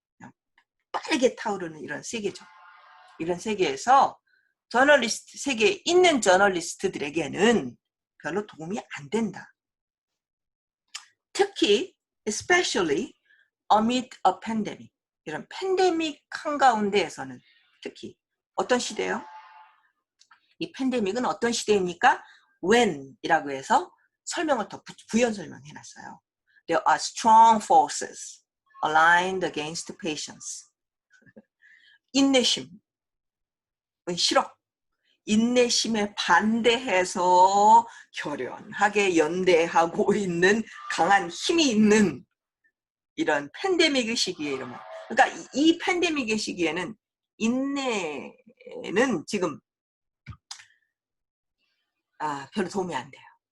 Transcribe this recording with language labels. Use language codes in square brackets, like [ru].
[ko] 그냥 빠르게 타오르는 이런 세계죠. 이런 세계에서 세계에 있는 저널리스트들에게는 별로 도움이 안 된다. 특히 [en] especially amid a pandemic. [ko] 이런 팬데믹 한가운데에서는 특히 어떤 시대요? 이 팬데믹은 어떤 시대입니까? when이라고 해서 설명을 더 부연 설명해놨어요. [en] There are strong forces aligned against patience. [ko] 인내심은 싫어. 인내심에 반대해서 결연하게 연대하고 있는 강한 힘이 있는 이런 팬데믹의 시기에 이러면, 그러니까 이 팬데믹의 시기에는 인내는 지금 별로 도움이 안 돼요.